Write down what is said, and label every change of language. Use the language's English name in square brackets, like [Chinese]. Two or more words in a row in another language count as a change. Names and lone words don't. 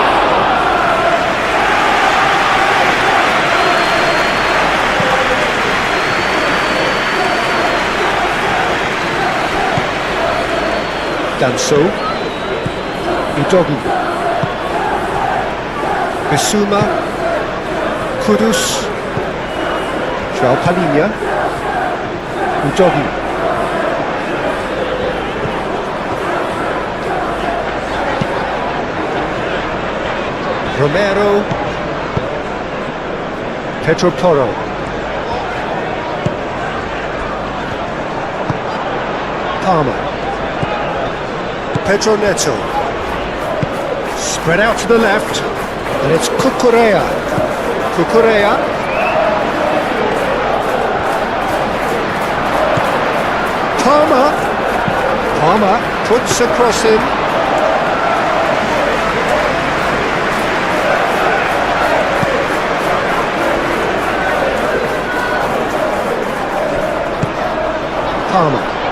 [English] Danso. Udogi. Bissouma. Kudus. João Palhinha. Udogi. Romero. Pedro Porro. Palmer. Pedro Neto. Spread out to the left, and it's Cucurella. Cucurella. Palmer. Palmer puts a cross in. Palmer.